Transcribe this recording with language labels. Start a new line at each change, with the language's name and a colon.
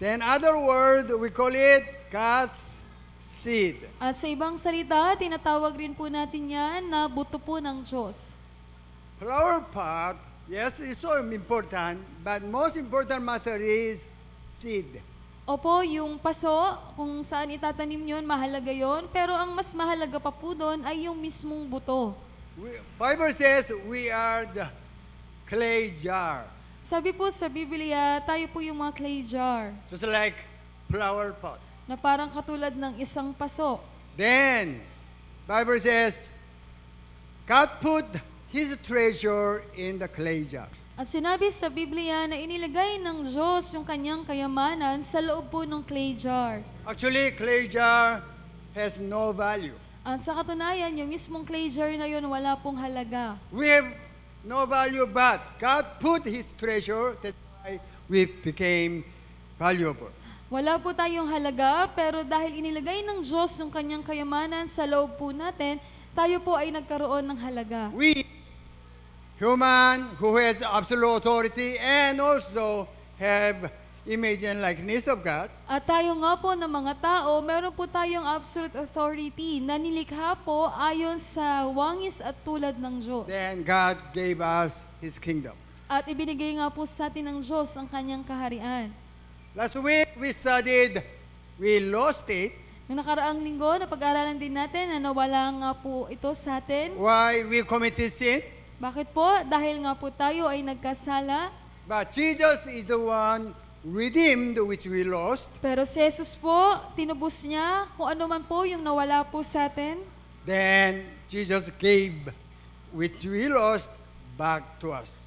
English: Then other word, we call it God's seed.
Filipino: At sa ibang salita, tinatawag rin po natin yan na buto po ng Diyos.
English: Flower pot, yes, it's so important, but most important matter is seed.
Filipino: Opo, yung paso, kung saan itatanim yun, mahalaga yon. Pero ang mas mahalaga pa po doon ay yung mismong buto.
English: Bible says we are the clay jar,
Filipino: Sabi po sa Biblia, tayo po yung mga clay jar
English: just like flower pot.
Filipino: na parang katulad ng isang paso.
English: Then, Bible says, God put His treasure in the clay jar.
Filipino: At sinabi sa Biblia na inilagay ng Diyos yung kanyang kayamanan sa loob po ng clay jar.
English: Actually, clay jar has no value.
Filipino: At sa katunayan, yung mismong clay jar na yun wala pong halaga.
English: We have no value, but God put His treasure, that's why we became valuable.
Filipino: Wala po tayong halaga, pero dahil inilagay ng Diyos yung kanyang kayamanan sa loob po natin, tayo po ay nagkaroon ng halaga.
English: We, human who has absolute authority and also have image and likeness of God,
Filipino: At tayo nga po ng mga tao, meron po tayong absolute authority na nilikha po ayon sa wangis at tulad ng Diyos.
English: then God gave us His kingdom.
Filipino: At ibinigay nga po sa atin ng Diyos ang kanyang kaharian.
English: Last week we studied, we lost it.
Filipino: Noong nakaraang linggo, napag-aralan din natin na nawala nga po ito sa atin.
English: Why we committed sin?
Filipino: Bakit po? Dahil nga po tayo ay nagkasala.
English: But Jesus is the one redeemed which we lost.
Filipino: Pero si Jesus po, tinubos niya kung ano man po yung nawala po sa atin.
English: Then Jesus gave which we lost back to us.